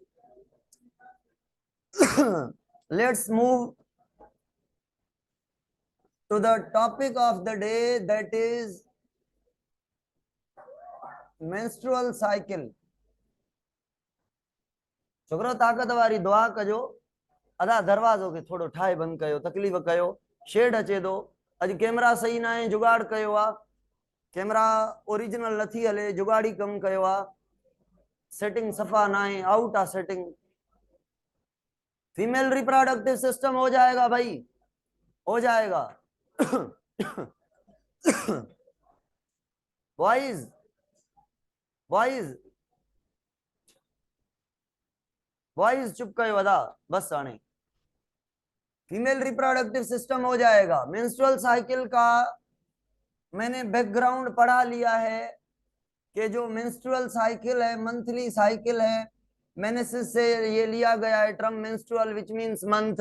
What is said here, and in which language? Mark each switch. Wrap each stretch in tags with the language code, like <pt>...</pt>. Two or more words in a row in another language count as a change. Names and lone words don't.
<en>Let's move to the topic of the day, that is menstrual cycle.</en> <sd>छोकरो ताकत वारी दुआ कजो, अदा दरवाजो के थोड़ो ठाहे बंद कयो, तकलीफ़ कयो, शेड अचे थो। अॼु कैमरा सही ना आहे, जुगाड़ कयो आहे,</sd> <en>camera original</en> <sd>नथी हले, जुगाड़ी कम कयो आहे, सेटिंग सफ़ा ना आहे, आउट आहे सेटिंग।</sd> <en>female reproductive system</en> <hi>हो जाएगा भाई, हो जाएगा।</hi> <en>boys, boys, boys</en> <sd>चुप कयो अदा, बस हाणे</sd> <en>female reproductive system</en> <hi>हो जाएगा।</hi> <en>menstrual cycle</en> <hi>का मैंने बैकग्राउंड पढ़ा लिया है कि जो</hi> <en>menstrual cycle</en> <hi>है,</hi> <en>monthly cycle</en> <hi>है। मेनेसिस से ये लिया गया है</hi> <en>term menstrual, which means month.</en>